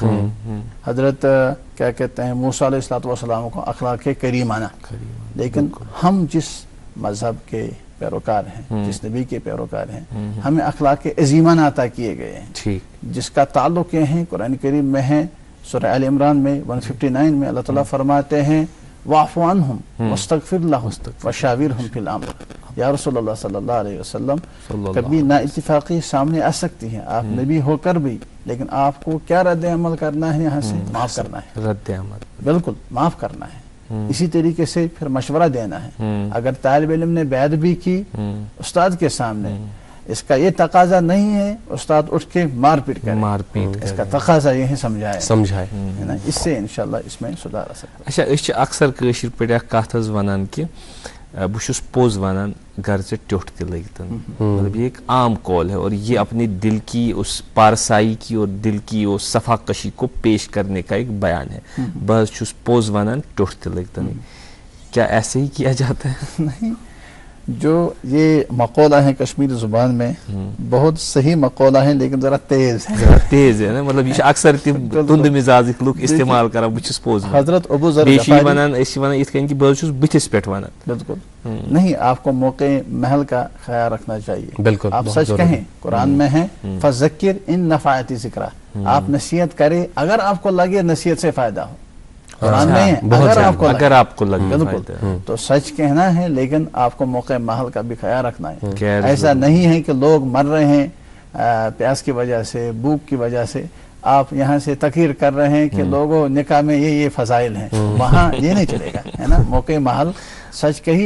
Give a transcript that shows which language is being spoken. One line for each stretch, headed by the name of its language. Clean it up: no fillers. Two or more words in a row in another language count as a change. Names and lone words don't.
Urdu: حضرت کیا کہتے ہیں موسیٰ علیہ السلام کو اخلاق کریمانہ، لیکن ہم جس مذہب کے پیروکار ہیں، جس نبی کے پیروکار ہیں، ہمیں اخلاق عظیمانہ عطا کیے گئے ہیں، جس کا تعلق یہ ہے قرآن کریم میں ہے، سورہ آل عمران میں 159 میں اللہ تعالیٰ فرماتے ہیں
Arabic: وَاعْفُ عَنْهُمْ وَاسْتَغْفِرْ لَهُمْ وَشَاوِرْهُمْ فِي الْأَمْرِ۔
Urdu: یا رسول اللہ صلی اللہ علیہ وسلم، کبھی نا اتفاقی سامنے آ سکتی ہیں، آپ نبی ہو کر بھی، لیکن آپ کو کیا رد عمل کرنا ہے، یہاں سے معاف کرنا ہے، رد عمل بالکل معاف کرنا ہے، اسی طریقے سے پھر مشورہ دینا ہے۔ اگر طالب علم نے بیعت بھی کی استاد کے سامنے، اس کا یہ تقاضا نہیں ہے استاد اٹھ کے مار پیٹ کرے، اس کا تقاضا یہ ہے سمجھائے، اس سے انشاءاللہ اس میں سدھار آ سکتا ہے۔
Kashmiri: اچھا اس اکثر کٲشِر پٲٹھۍ اکھ کتھ حظ ونان کہ بہٕ چھُس پوٚز ونان گر ژےٚ ٹیوٚٹھ تہِ لٔگتن،
Urdu: مطلب یہ ایک عام قول ہے اور یہ اپنے دل کی اس پارسائی کی اور دل کی وہ صفا کشی کو پیش کرنے کا ایک بیان ہے۔
Kashmiri: بہٕ حظ چھُس پوٚز ونان ٹیوٚٹھ تہِ لٔگتن،
Urdu: کیا ایسے ہی کیا جاتا ہے؟ نہیں، جو یہ مقولہ ہیں کشمیری زبان میں بہت صحیح مقولہ ہیں لیکن ذرا تیز ہے نا، مطلب یہ اکثر
Kashmiri: تم تند مزاجک لوگ استعمال کران بہٕ چھُس پوٚز حضرت ابو ذر بیٚیہِ چھِ یہِ ونان أسۍ چھِ ونان یِتھ کٔنۍ کہِ بہٕ حظ چھُس بٕتھِس پٮ۪ٹھ ونان۔
Urdu: بالکل نہیں، آپ کو موقع محل کا خیال رکھنا چاہیے، بالکل آپ سچ کہیں، قرآن میں ہے
Arabic: فَذَكِّرْ إِن نَفَعَتِ ذِكْرَى،
Urdu: آپ نصیحت کرے اگر آپ کو لگے نصیحت سے فائدہ ہو، قرآن میں اگر آپ کو لگے بالکل تو سچ کہنا ہے، لیکن آپ کو موقع محل کا بھی خیال رکھنا ہے۔ ایسا نہیں ہے کہ لوگ مر رہے ہیں پیاس کی وجہ سے، بھوک کی وجہ سے، آپ یہاں سے تقریر کر رہے ہیں کہ لوگوں نکاح میں یہ فضائل ہیں، وہاں یہ نہیں چلے گا، ہے نا، موقع محل سچ کہی آپ۔